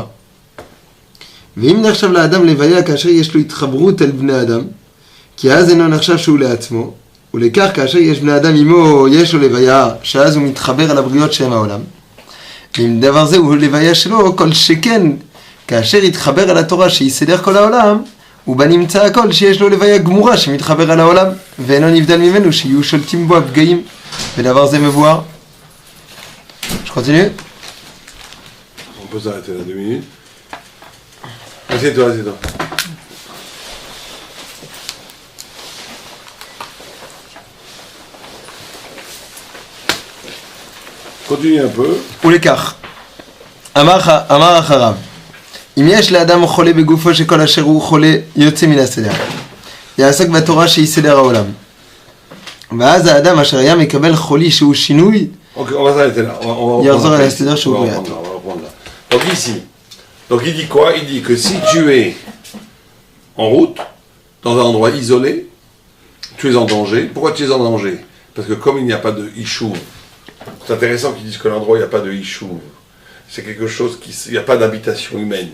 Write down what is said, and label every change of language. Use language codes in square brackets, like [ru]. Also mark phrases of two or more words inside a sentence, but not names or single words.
[he] ואם נחשב לאדם לוויה כאשר יש לו התחברות אל בני אדם, כי אז אינו נחשב שהוא לעצמו, ולכך כאשר יש בני אדם עמו יש לו לוויה, שאז הוא מתחבר על הבריות שהם העולם. ואם דבר זה הוא לוויה שלו, כל שכן, כאשר יתחבר על התורה שיסדר כל העולם, ובנמצא הכל שיש לו לוויה גמורה שמתחבר על העולם, ואינו נבדל ממנו שיהיו שולטים בו הפגעים, ודבר זה מבואר. [fr] Je continue? On peut s'arrêter là 2 minutes. Assieds-toi, assieds-toi. Continue un peu. [he] ולכך, אמר אחריו, אם יש לאדם חולה בגופו שכל אשר הוא חולה יוצא מן הסדר, יעסק בתורה שהיא סדר העולם. ואז האדם אשר היה מקבל חולי שהוא שינוי, יחזור על הסדר שהוא בריאה. [fr] Donc ici, donc il dit quoi? Il dit que si tu es en route, dans un endroit isolé, tu es en danger. Pourquoi tu es en danger? Parce que comme il n'y a pas de Ishuv, c'est intéressant qu'ils disent que l'endroit où il n'y a pas de Ishuv, c'est quelque chose il n'y a pas d'habitation humaine.